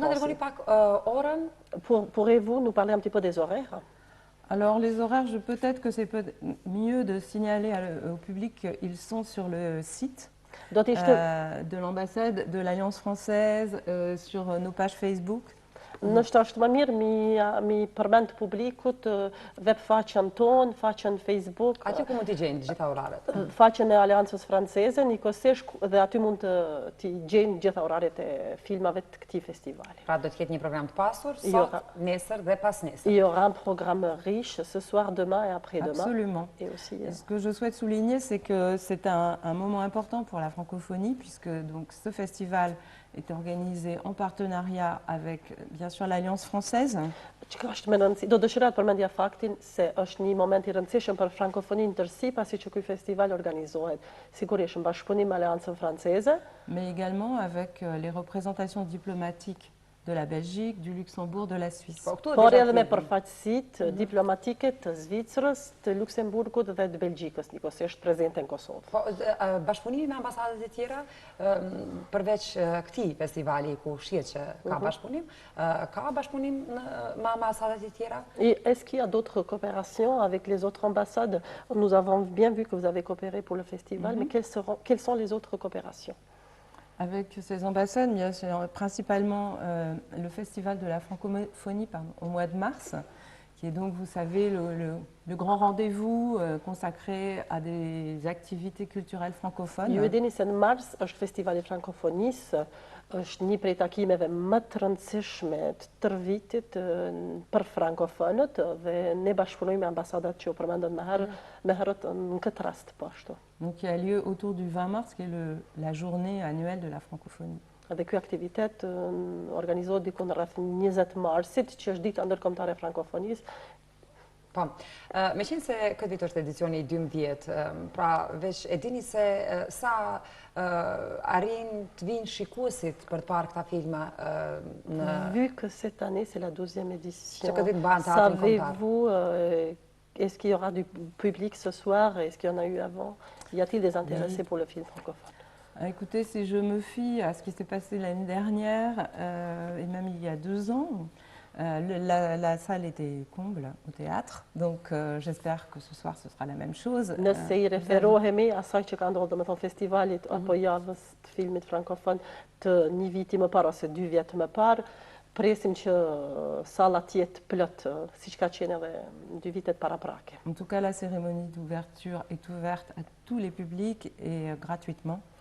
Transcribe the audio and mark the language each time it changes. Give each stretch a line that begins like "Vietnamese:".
Albanian: Unë dërgoni pak orën?
French: Pourrez-vous nous parler un petit peu des horaires? Alors, les horaires, peut-être que c'est mieux de signaler au public qu'ils sont sur le site de l'ambassade, de l'Alliance française, sur nos pages Facebook.
Albanian: Nështë është më mirë mi përmend publikut webfaqen tonë, faqen Facebook. Atje ku mund t'i gjejnë gjitha oraret? Faqen e Aleancës Franceze, njëkohësisht dhe aty mund t'i gjejnë gjitha oraret e filmave të këtij festivali. Pra do të ketë një program të pasur, sot, nesër dhe pas nesër.
French: Il y aura un programme riche ce soir, demain et après-demain. Absolument. Et aussi, ce que je souhaite souligner, c'est que c'est un moment important pour la francophonie, puisque donc, ce festival est organisé en partenariat avec, bien sûr, l'Alliance française.
Albanian: Do dëshiroja të përmendja faktin se është një moment i rëndësishëm për frankofoninë tërësi, pasi që ky festival organizohet sigurisht në bashkëpunim me Aleancën Franceze,
French: mais également avec les représentations diplomatiques de la Belgique, du Luxembourg, de la Suisse.
Albanian: Po, këtu Por e edhe me disha përfaqësitë diplomatike të Zvicrës, të Luksemburgut dhe të Belgjikës, njëkohësisht prezente në Kosovë. Po, bashkëpunimi me ambasadet e tjera, përveç këtij festivali ku shihet që ka bashkëpunim, ka bashkëpunim me ambasadet e tjera?
French: Et est-ce qu'il y a d'autres coopérations avec les autres ambassades? Nous avons bien vu que vous avez coopéré pour le festival, mais quelles sont les autres coopérations? Avec ces ambassades, bien sûr, principalement le Festival de la francophonie au mois de mars, qui est donc, vous savez, le grand rendez-vous consacré à des activités culturelles francophones.
Albanian: Ju e dini se në mars është festivali frankofonisë, është një prej takimeve më të rëndësishme të tërë vitit për frankofonët dhe ne bashkëpunojmë me ambasadat që u përmendën më herët në këtë rast po ashtu.
French: Donc qui a lieu autour du 20 mars, qui est la journée annuelle de la francophonie.
Albanian: Dhe ky aktivitet organizohet diku në rreth 20 marsit, që është dita ndërkombëtare e frankofonisë. Po, me qenë se këtë vit është edicioni 12, pra veç e dini se sa arrin të vinë shikuesit për të parë këta filma në...
French: Vu que cette année c'est la 12e édition,
Albanian: Që këtë vit bëhen teatrin kombëtar.
French: savez-vous, est-ce qu'il y aura du public ce soir? Est-ce qu'il y en a eu avant? Y a-t-il des intéressés pour le film francophone? Écoutez, si je me fie à ce qui s'est passé l'année dernière, et même il y a 2 ans, la salle était comble au théâtre, donc j'espère que ce soir ce sera la même chose.
Albanian: Nëse I referohemi asaj që ka ndodhur, domethënë festivalit apo javës të filmit frankofon të një viti më parë ose 2 vjet më parë, presim që salla të jetë plot, siç ka qenë edhe 2 vitet paraprake.
French: En tout cas, la cérémonie d'ouverture est ouverte à tous les publics et gratuitement.